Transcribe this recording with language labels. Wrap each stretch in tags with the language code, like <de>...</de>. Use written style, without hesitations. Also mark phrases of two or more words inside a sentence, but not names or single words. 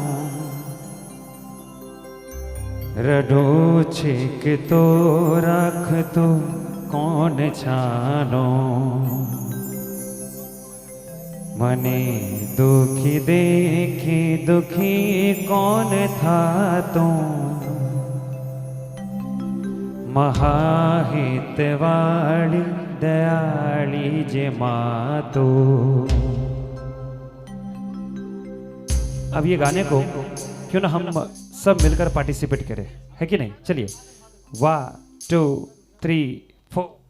<gu>રઢો છેક તો રાખતો કોણ છાનો, મને દુખી દેખી દુખી કોણ થાતો, મહાહિતવાણી દયાલી જે માતો।</gu> <hi>अब ये गाने को क्यों ना हम सब मिलकर पार्टिसिपेट करें, है कि नहीं? चलिए 1 2 3 4।</hi>